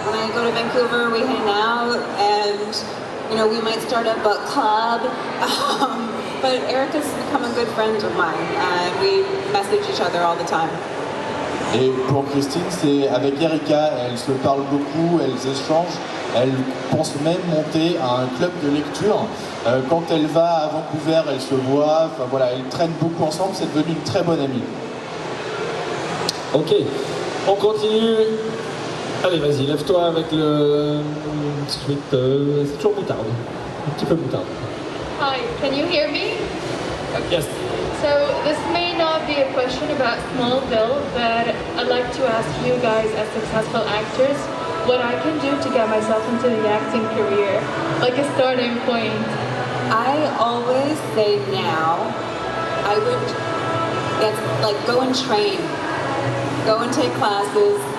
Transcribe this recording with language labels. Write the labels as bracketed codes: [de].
[en] When I go to Vancouver, we hang out, and we might start a book club. But Erica's become a good friend of mine, and we message each other all the time. [fr] Et pour Christine, c'est avec Erika, elles se parlent beaucoup, elles échangent, elles pensent même monter à un club de lecture. Quand elle va à Vancouver, elles se voient, enfin voilà, elles traînent beaucoup ensemble, c'est devenu une très bonne amie. Ok, on continue. Allez, vas-y, lève-toi avec le sweet. C'est toujours moutarde, un petit peu moutarde. [en] Hi, can you hear me? Yes. So this may not be a question about Smallville, but I'd like to ask you guys as successful actors, what I can do to get myself into the acting career, like a starting point. I always say now, I would go and train, go and take classes.